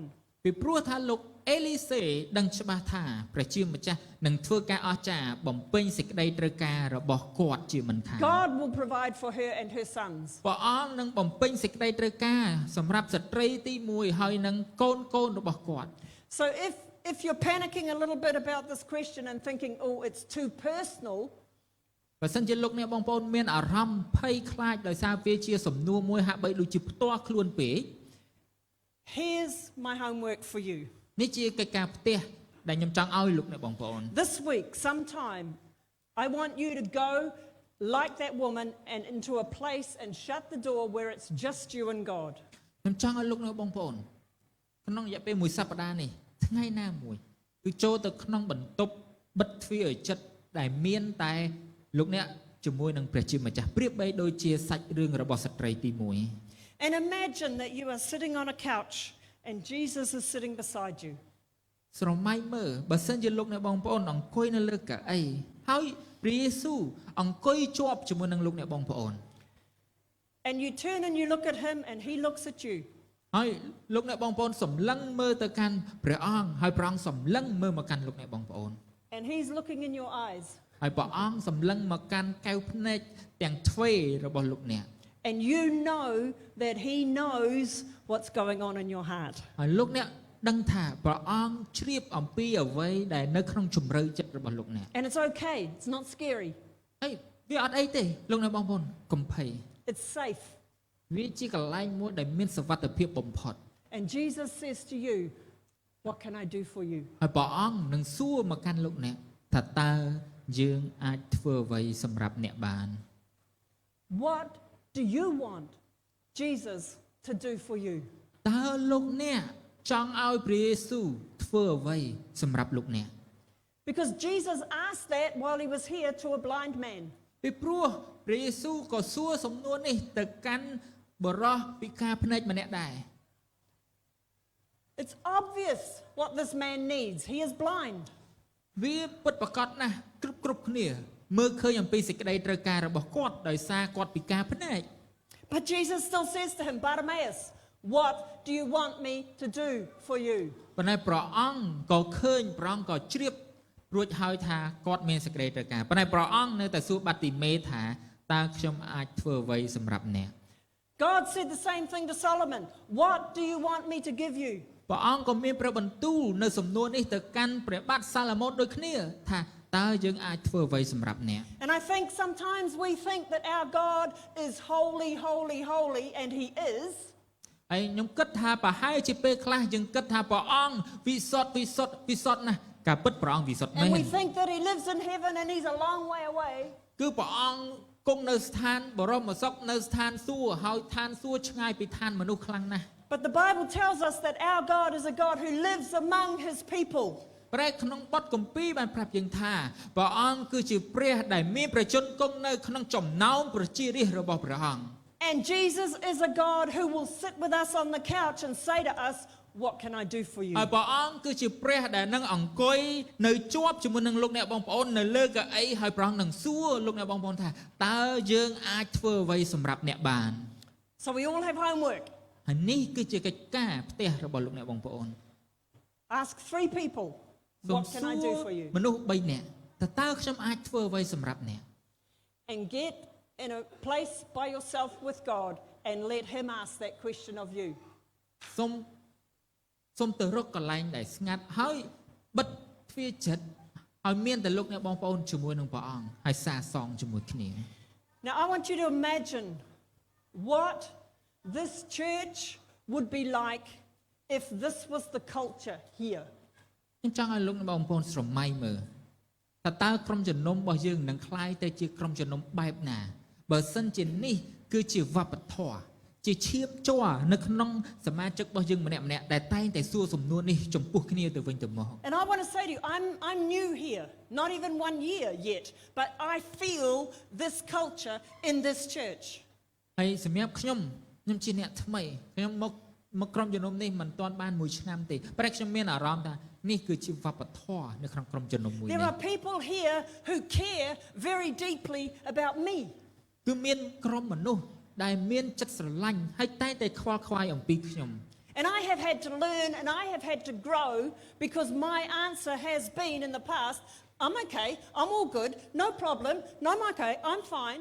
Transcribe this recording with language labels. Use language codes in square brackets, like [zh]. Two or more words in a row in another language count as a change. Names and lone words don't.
[km] ពីព្រោះថាលោកអេលីសេដឹងច្បាស់ថាព្រះជាម្ចាស់នឹងធ្វើការអស្ចារ្យបំពេញសេចក្តីត្រូវការរបស់គាត់ជាមិនខាន [en] God will provide for her and her sons. [km] ព្រះអង្គនឹងបំពេញសេចក្តីត្រូវការសម្រាប់ស្ត្រីទី1ហើយនឹងកូនរបស់គាត់ [en] So if you're panicking a little bit about this question and thinking, oh, it's too personal, [km] បើសិនជាលោកអ្នកបងប្អូនមានអារម្មណ៍ភ័យខ្លាចដោយសារវាជាសំណួរមួយហាក់បីដូចជាផ្ទាល់ខ្លួនពេក [en] here's my homework for you. [km] នេះជាកិច្ចការផ្ទះដែលខ្ញុំចង់ឲ្យលោកអ្នកបងប្អូន [en] This week, sometime, I want you to go like that woman and into a place and shut the door where it's just you and God. [km] ខ្ញុំចង់ឲ្យលោកអ្នកបងប្អូនក្នុងរយៈពេលមួយសប្តាហ៍នេះថ្ងៃណាមួយគឺចូលទៅក្នុងបន្ទប់បិទទ្វារឲ្យជិតដែលមានតែលោកអ្នកជាមួយនឹងព្រះជាម្ចាស់ប្រៀបបីដូចជាសាច់រឿងរបស់ស្ត្រីទី1 [en] And imagine that you are sitting on a couch and Jesus is sitting beside you. [km] ស្រមៃមើលបើសិនជាលោកអ្នកបងប្អូនអង្គុយនៅលើកៅអីហើយព្រះយេស៊ូវអង្គុយជាប់ជាមួយនឹងលោកអ្នកបងប្អូន [en] And you turn and you look at him and he looks at you. [km] ហើយលោកអ្នកបងប្អូនសម្លឹងមើលទៅកាន់ព្រះអង្គហើយព្រះអង្គសម្លឹងមើលមកកាន់លោកអ្នកបងប្អូន [en] And he's looking in your eyes. [km] ហើយព្រះអង្គសម្លឹងមកកាន់កែវភ្នែកទាំងទ្វេរបស់លោកអ្នក [en] And you know that he knows what's going on in your heart. [km] ហើយលោកអ្នកដឹងថាព្រះអង្គជ្រាបអំពីអ្វីដែលនៅក្នុងជំរឿចិត្តរបស់លោកអ្នក [en] And it's okay. It's not scary. [km] ហើយវាអត់អីទេលោកអ្នកបងប្អូនកុំភ័យ [en] It's safe. [km] វាជាកន្លែងមួយដែលមានសុវត្ថិភាពបំផុត [en] And Jesus says to you, what can I do for you? [km] ហើយព្រះអង្គនឹងសួរមកកាន់លោកអ្នកថាតើយើងអាចធ្វើអ្វីសម្រាប់អ្នកបាន [en] What do you want Jesus to do for you? [km] តើលោកអ្នកចង់ឲ្យព្រះយេស៊ូវធ្វើអ្វីសម្រាប់លោកអ្នក [en] Because Jesus asked that while he was here to a blind man. [km] ពីព្រោះព្រះយេស៊ូវក៏សួរសំណួរនេះទៅកាន់បុរសពិការភ្នែកម្នាក់ដែរ [en] It's obvious what this man needs. He is blind. [km] វាពិតប្រាកដណាស់គ្រប់គ្នាមើលឃើញអំពីសេចក្តីត្រូវការរបស់គាត់ដោយសារគាត់ពិការភ្នែក [en] But Jesus still says to him, Bartimaeus, what do you want me to do for you? [km] ប៉ុន្តែព្រះអង្គក៏ឃើញព្រះអង្គក៏ជ្រាបរួចហើយថាគាត់មានសេចក្តីត្រូវការប៉ុន្តែព្រះអង្គនៅតែសួរបាទីមេថាតើខ្ញុំអាចធ្វើអ្វីសម្រាប់អ្នក [en] God said the same thing to Solomon. What do you want me to give you? [km] ព្រះអង្គក៏មានព្រះបន្ទូលនៅសំណួរនេះទៅកាន់ព្រះបាទសាឡូមោនដូចគ្នាថាតើយើងអាចធ្វើអ្វីសម្រាប់អ្នក [en] And I think sometimes we think that our God is holy, holy, holy, and he is. [km] ហើយខ្ញុំគិតថាប្រហែលជាពេលខ្លះយើងគិតថាព្រះអង្គវិសុទ្ធណាស់ការពិតព្រះអង្គវិសុទ្ធមែ [en] And [km] ន [en] we think that he lives in heaven and he's a long way away. [km] គឺព្រះអង្គគង់នៅស្ថានបរមសុខនៅស្ថានសួគ៌ហើយឋានសួគ៌ឆ្ងាយពីឋានមនុស្សខ្លាំងណាស់ [en] But the Bible tells us that our God is a God who lives among his people. [km] ព្រះក្នុងបទគម្ពីរបានប្រាប់យើងថាព្រះអង្គគឺជាព្រះដែលមានព្រះជន្មគង់នៅក្នុងចំណោមប្រជារាស្ត្ររបស់ព្រះអង្គ [en] And Jesus is a God who will sit with us on the couch and say to us, what can I do for you? [km] ហើយព្រះអង្គគឺជាព្រះដែលនឹងអង្គុយនៅជាប់ជាមួយនឹងលោកអ្នកបងប្អូននៅលើកៅអីហើយព្រះអង្គនឹងសួរលោកអ្នកបងប្អូនថាតើយើងអាចធ្វើអ្វីសម្រាប់អ្នកបាន [en] So we all have homework. [km] ហើយនេះគឺជាកិច្ចការផ្ទះរបស់លោកអ្នកបងប្អូន [en] Ask 3 people, what can I do for you? [km] មនុស្ស3នាក់តើខ្ញុំអាចធ្វើអ្វីសម្រាប់អ្នក [en] And get in a place by yourself with God and let him ask that question of you. [km] សូមទៅរកកន្លែងដែលស្ងាត់ហើយបិទទ្វារចិត្តឲ្យមានតែលោកអ្នកបងប្អូនជាមួយនឹងព្រះអង្គហើយសារសងជាមួយគ្នា [en] Now I want you to imagine what this church would be like if this was the culture here. [km] ខ្ញុំចង់ឲ្យលោកអ្នកបងប្អូនស្រមៃមើលតើក្រុមជំនុំរបស់យើងនឹងคล้ายទៅជាក្រុមជំនុំបែបណាបើសិនជានេះគឺជាវប្បធម៌ជាឈាមជ័រនៅក្នុងសមាជិករបស់យើងម្នាក់ៗដែលតែងតែសួរសំណួរនេះចំពោះគ្នាទៅវិញទៅមក [en] And I want to say to you, I'm new here, not even 1 year yet, but I feel this culture in this church. [km] ហើយសម្រាប់ខ្ញុំជាអ្នកថ្មីខ្ញុំមកក្រុមជំនុំនេះមិនទាន់បាន1ឆ្នាំទេប៉ុន្តែខ្ញុំមានអារម្មណ៍ថានេះគឺជាវប្បធម៌នៅក្នុងក្រុមជំនុំមួយនេះ [en] There are people here who care very deeply about me. [km] គឺមានក្រុមមនុស្សដែលមានចិត្តស្រឡាញ់ហើយតែងតែខ្វល់ខ្វាយអំពីខ្ញុំ [en] And I have had to learn and I have had to grow because my answer has been in the past, I'm okay, I'm all good, no problem, no, I'm okay, I'm fine.